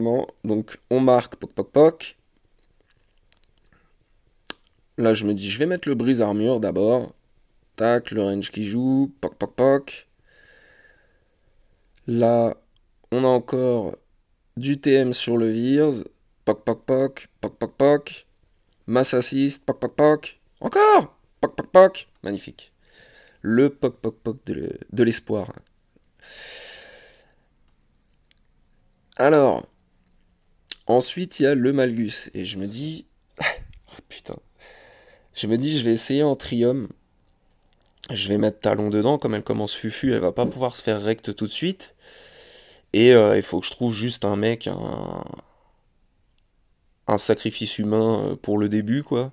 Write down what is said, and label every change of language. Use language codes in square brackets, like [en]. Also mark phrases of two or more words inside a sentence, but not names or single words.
[fr] Donc on marque poc poc poc. Là, je me dis, je vais mettre le brise-armure d'abord. Tac, le range qui joue. Poc, poc, poc. Là, on a encore du TM sur le Veers. Poc, poc, poc. Poc, poc, poc. [en] Mass assist. [fr] Poc, poc, poc. Encore. Poc, poc, poc. Magnifique. Le poc, poc, poc de l'espoir. Alors, ensuite, il y a le Malgus. Et je me dis... Oh, putain. Je me dis, je vais essayer en Trium. Je vais mettre Talon dedans. Comme elle commence Fufu, elle va pas pouvoir se faire rect tout de suite. Et il faut que je trouve juste un mec, un sacrifice humain pour le début, quoi.